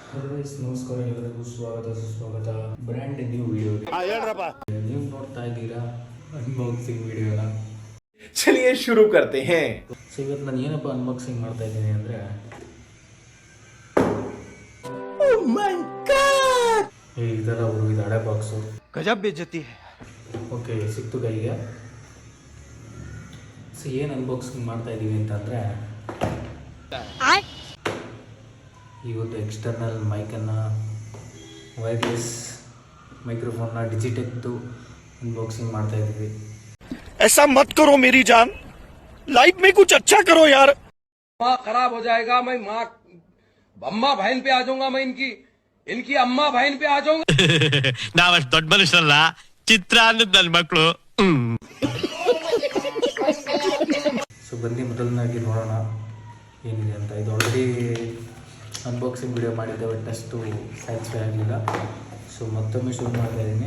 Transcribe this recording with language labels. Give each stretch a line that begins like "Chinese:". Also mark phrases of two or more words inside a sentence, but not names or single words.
Kannada: ಹಲೋ ಗೈಸ್, ನಮಸ್ಕಾರ ಎಲ್ಲರಿಗೂ ಸ್ವಾಗತ ಸುಸ್ವಾಗತ
English: brand new
Kannada: ವಿಡಿಯೋಗೆ. ನೀವು ನೋಡ್ತಾ ಇದ್ದೀರಾ ಅನ್ಬಾಕ್ಸಿಂಗ್ ವಿಡಿಯೋನ.
Hindi: चलिए शुरू करते हैं.
Kannada: ಸೊ ಇವತ್ತು ನಾನು ಏನಪ್ಪ ಅನ್ಬಾಕ್ಸಿಂಗ್ ಮಾಡ್ತಾ ಇದ್ದೀನಿ ಅಂದರೆ, ಈ ಥರ ಅವರು ಇದು ಹಳೆ ಬಾಕ್ಸು
Hindi: गज़ब बेइज़्ज़ती.
Kannada: ಓಕೆ, ಸಿಕ್ತು ಕೈಗೆ. ಸೊ ಏನು ಅನ್ಬಾಕ್ಸಿಂಗ್ ಮಾಡ್ತಾ ಇದ್ದೀವಿ ಅಂತಂದರೆ, ಇವತ್ತು ಎಕ್ಸ್ಟರ್ನಲ್ ಮೈಕನ್ನು, ವೈರ್ಲೆಸ್ ಮೈಕ್ರೋಫೋನ್ನ ಡಿಜಿಟೆಕ್ದು ಅನ್ಬಾಕ್ಸಿಂಗ್ ಮಾಡ್ತಾ ಇದ್ದೀವಿ.
Hindi: ऐसा मत करो मेरी जान, लाइफ में कुछ अच्छा करो यार. माँ खराब हो जाएगा. मैं माँ अम्मा बहन पे आ जाऊंगा. मैं इनकी अम्मा बहन पे आ जाऊंगा.
Kannada: ನಾವಷ್ಟು ದೊಡ್ಡ ಮನುಷ್ಯರಲ್ಲ, ಚಿತ್ರ ಅನ್ನೋದು ನನ್ನ ಮಕ್ಕಳು. ಸೊ ಬನ್ನಿ ಮೊದಲನಾಗಿ ನೋಡೋಣ ಏನಿದೆ ಅಂತ. ಇದು ಆಲ್ರೆಡಿ ಅನ್ಬಾಕ್ಸಿಂಗ್ ವಿಡಿಯೋ ಮಾಡಿದ್ದೆ, ಬಟ್ ಅಷ್ಟು ಸ್ಯಾಟಿಸ್ಫೈ ಆಗಲಿಲ್ಲ. ಸೊ ಮತ್ತೊಮ್ಮೆ ಶುರು ಮಾಡ್ತಾ ಇದ್ದೀನಿ.